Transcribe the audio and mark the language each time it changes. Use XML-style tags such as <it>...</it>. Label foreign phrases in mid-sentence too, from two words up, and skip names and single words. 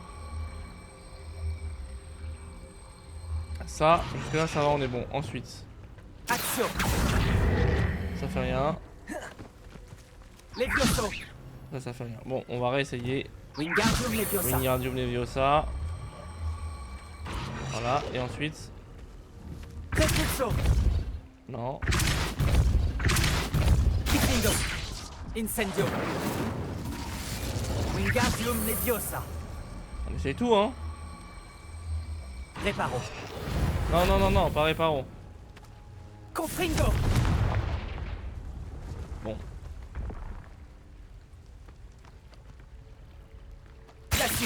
<fr>Ça, jusque là ça va, on est bon. Ensuite, Action. ça fait rien. Levioso. Ça fait rien. Bon, on va réessayer. Wingardium Leviosa. Wingardium Leviosa. Voilà, et ensuite. Repulso. Non. Indo. Incendio. Wingardium Leviosa. On essaye tout hein. Reparo. Non, non, non, non, pas réparo. Confringo. Bon. Glacius.</fr>